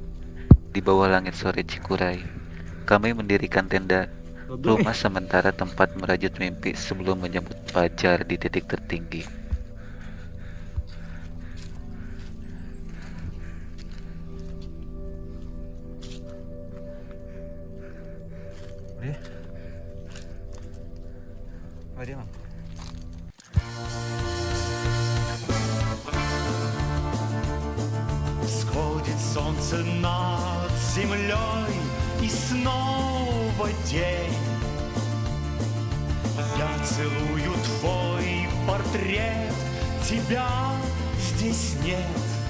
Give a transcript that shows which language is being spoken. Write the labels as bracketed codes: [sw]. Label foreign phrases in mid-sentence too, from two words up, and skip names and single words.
[id] Di bawah langit sore Cikuray, kami mendirikan tenda, rumah sementara tempat merajut mimpi sebelum menyambut fajar di titik tertinggi. Oh, dia, Mang. [ru] Сходит солнце над землей, и снова день. Я целую твой портрет, тебя здесь нет.